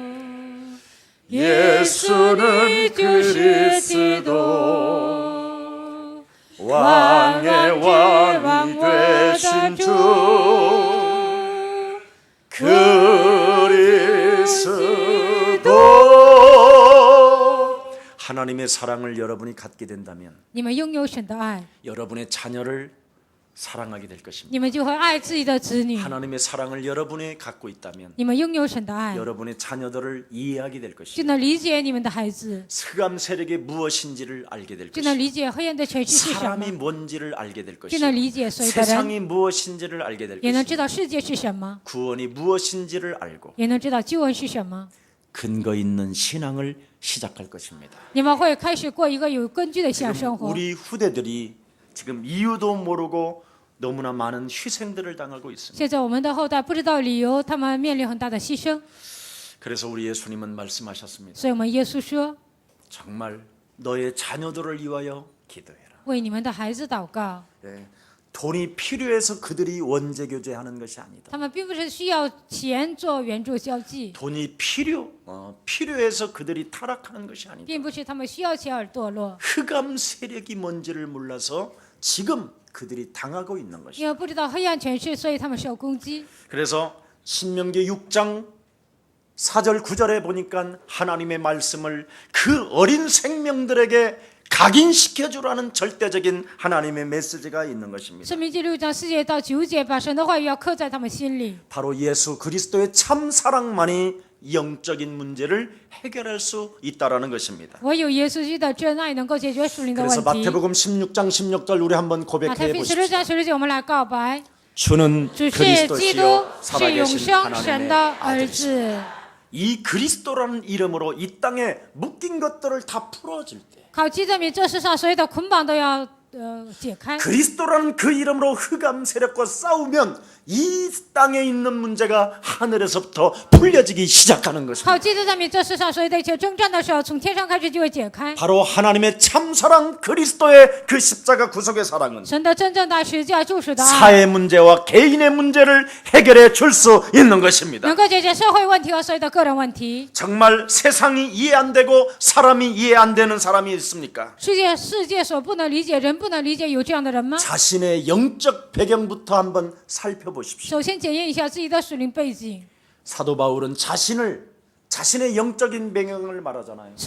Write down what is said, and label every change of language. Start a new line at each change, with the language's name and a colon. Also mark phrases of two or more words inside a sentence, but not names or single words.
Korean: 예수는 그리스도 왕의 왕이 되신 주 그리스도 하나님의 사랑을 여러분이 갖게 된다면
Chinese: 你们拥有神的爱，
Korean: 여러분의 자녀를 사랑하게 될 것입니다.
Chinese: 你们就会爱自己的子女。
Korean: 하나님의 사랑을 여러분이 갖고 있다면
Chinese: 你们拥有神的爱，
Korean: 여러분의 자녀들을 이해하게 될
Chinese: 就
Korean: 것입니다.
Chinese: 能理解你们的孩子，
Korean: 흑암 세력이 무엇인지를 알게 될
Chinese: 就能
Korean: 것입니다.
Chinese: 理解黑暗的权势是什么，
Korean: 사람이 뭔지를 알게 될
Chinese: 就
Korean: 것입니다.
Chinese: 能理解所有的人，
Korean: 세상이 무엇인지를 알게 될
Chinese: 也能
Korean: 것입니다.
Chinese: 知道世界是什么，
Korean: 구원이 무엇인지를 알고
Chinese: 也能知道救恩是什么。
Korean: 근거 있는 신앙을 시작할 것입니다.
Chinese: 你们会开始过一个有根据的信仰
Korean: 지금
Chinese: 生活。
Korean: 우리 후대들이 지금 이유도 모르고 너무나 많은 희생들을 당하고 있습니다.
Chinese: 现在我们的后代不知道理由，他们面临很大的牺牲，
Korean: 그래서 우리 예수님은 말씀하셨습니다.
Chinese: 所以我们耶稣说，
Korean: 정말 너의 자녀들을 위하여 기도해라.
Chinese: 为你们的孩子祷告。
Korean: 네. 돈이 필요해서 그들이 원죄 교제하는 것이 아니다.
Chinese: 他们并不是需要钱做援助交际，
Korean: 돈이 필요해서 그들이 타락하는 것이 아니다.
Chinese: 并不是他们需要钱而堕落，
Korean: 흑암 세력이 뭔지를 몰라서 지금 그들이 당하고 있는 것이다.
Chinese: 因为不知道黑暗权势，所以他们受攻击。
Korean: 그래서 신명기 6장 4절 9절에 보니까 하나님의 말씀을 그 어린 생명들에게 각인시켜 주라는 절대적인 하나님의 메시지가 있는 것입니다.
Chinese: 申命记6章4节到9节，把神的话语要刻在他们心里。
Korean: 바로 예수 그리스도의 참 사랑만이 영적인 문제를 해결할 수 있다라는 것입니다.
Chinese: 唯有耶稣基督的真爱能够解决属灵的
Korean: 그래서
Chinese: 问题。
Korean: 마태복음 16장 16절 우리 한번
Chinese: 马太
Korean: 고백해
Chinese: 福音
Korean: 보십시오.
Chinese: 16章16节，我们来告白：
Korean: 주는
Chinese: 主是基督，
Korean: 그리스도시요
Chinese: 是永
Korean: 살아계신
Chinese: 生神
Korean: 하나님의
Chinese: 的儿
Korean: 아들이시다.
Chinese: 子。
Korean: 이 그리스도라는 이름으로 이 땅에 묶인 것들을 다 풀어줄 때
Chinese: 靠基督名，这世上所有的捆绑都要解开。
Korean: 그리스도라는 그 이름으로 흑암 세력과 싸우면 이 땅에 있는 문제가 하늘에서부터 풀려지기 시작하는 것입니다.
Chinese: 靠基督的名，这世上所有的一切征战的时候，从天上开始就会解开。
Korean: 바로 하나님의 참 사랑 그리스도의 그 십자가 구속의 사랑은
Chinese: 神的真正的十字架救赎的爱，
Korean: 사회 문제와 개인의 문제를 해결해 줄 수 있는 것입니다.
Chinese: 能够解决社会问题和所有的个人问题。
Korean: 정말 세상이 이해 안 되고 사람이 이해 안 되는 사람이 있습니까?
Chinese: 世界所不能理解，人不能理解，有这样的人吗？
Korean: 자신의 영적 배경부터 한번 살펴보십시오.
Chinese: 首先检验一下自己的属灵背景。
Korean: 사도 바울은 자신의 영적인 배경을 말하잖아요.